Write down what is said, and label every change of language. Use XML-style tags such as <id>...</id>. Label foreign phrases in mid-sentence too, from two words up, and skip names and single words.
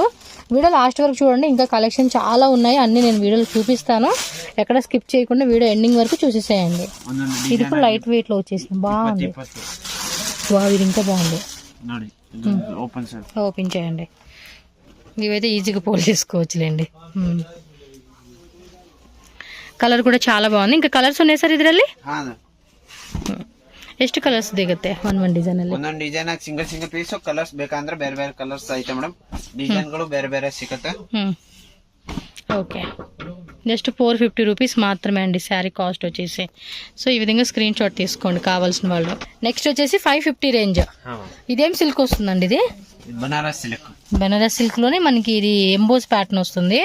<te>వీడియో లాస్ట్ వరకు చూడండి, ఇంకా కలెక్షన్ చాలా ఉన్నాయి. అన్ని నేను వీడియోలో చూపిస్తాను, ఎక్కడ స్కిప్ చేయకుండా వీడియో ఎండింగ్ వరకు చూసేసేయండి. ఇది కూడా</te> <en>light weight</en> <te>లో వచ్చేసింది, బాగుంది. ఇది ఇంకా బాగుంది. ఓపెన్ చేయండి. ఇవైతే ఈజీగా పోల్ చేసుకోవచ్చులేండి. కలర్ కూడ చాలా బాగుంది. ఇంకా కలర్స్ ఉన్నాయి</te> <kn>ಸರ್ ಇದರಲ್ಲಿ? ಎಷ್ಟು ಕಲರ್ಸ್ ಸಿಗುತ್ತೆ ಒಂದೊಂದು ಡಿಸೈನ್ ಅಲ್ಲಿ? ಒಂದೊಂದು ಡಿಸೈನ್ ಆಗಿ</kn> <en>single piece</en> <kn>ಕಲರ್ಸ್ ಬೇಕಂದ್ರೆ ಬೇರೆ ಬೇರೆ ಕಲರ್ಸ್ ಐತೆ ಮೇಡಮ್. ಡಿಸೈನ್ ಗಳು ಬೇರೆ ಬೇರೆ ಸಿಗುತ್ತೆ.</kn> <te>ఓకే, జస్ట్ 450 రూపీస్ మాత్రమే అండి శారీ కాస్ట్ వచ్చేసి. సో ఈ విధంగా స్క్రీన్ షాట్ తీసుకోండి కావాల్సిన వాళ్ళు. నెక్స్ట్ వచ్చేసి 550 రేంజ్. ఇదేం సిల్క్ వస్తుందండి? ఇది బనారస్ సిల్క్. బనారస్ సిల్క్ లోనే మనకి ఇది</te> <en>emboss pattern</en> <te>వస్తుంది.</te>